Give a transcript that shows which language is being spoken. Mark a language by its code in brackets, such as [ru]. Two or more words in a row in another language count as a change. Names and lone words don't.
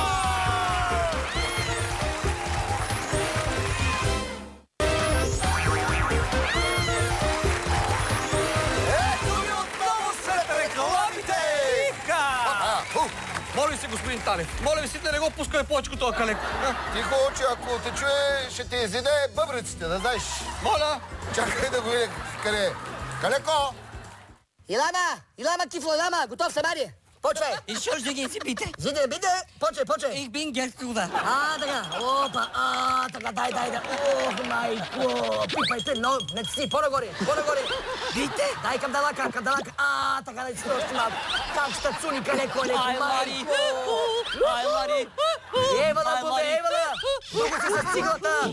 [bg] Моля се, господин Талев, моля ви си да не го пускаме повече това Калеко. Тихо, че ако те чуе, ще те изиде бъбриците, да знаеш. Моля! Чакай да го видя къде е. Калеко! Илама, кифло, Илама, готов съм, ари. Почвай. [de] Ich schuldige Sie bitte. [bg] Биде, почвай. [de] Ich bin Gertrude. [bg] Така. Опа, така, дай. Ох, майко. Пипайте, но не си, по-нагоре. [de] Bitte? [bg] Дай към далака. Така, да си още малко. Как ще цуни Калеко, майко. Ай, Евала, много си с циглата.